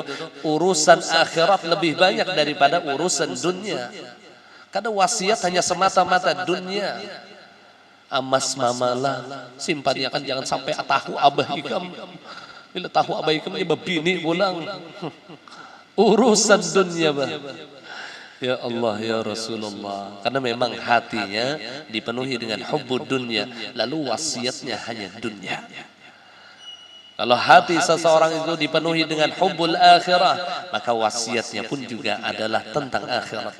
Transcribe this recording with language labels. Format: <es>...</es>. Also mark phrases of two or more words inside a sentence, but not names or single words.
<id>Urusan akhirat lebih banyak daripada urusan dunia. Karena wasiat hanya semata-mata dunia.</id> <bjn>Amas mamalah simpannya kan jangan sampai tahu abah ikam. Bila tahu abah ikam ini bebini pulang. Urusan dunia bah.</bjn> <ar>Ya Allah ya Rasulullah.</ar> <id>Karena memang hatinya dipenuhi dengan</id> <ar>hubbud dunya,</ar> <id>lalu wasiatnya hanya dunia. Kalau hati seseorang itu dipenuhi dengan</id> <ar>hubbul akhirah,</ar> <id>maka wasiatnya pun juga adalah tentang akhirat.</id>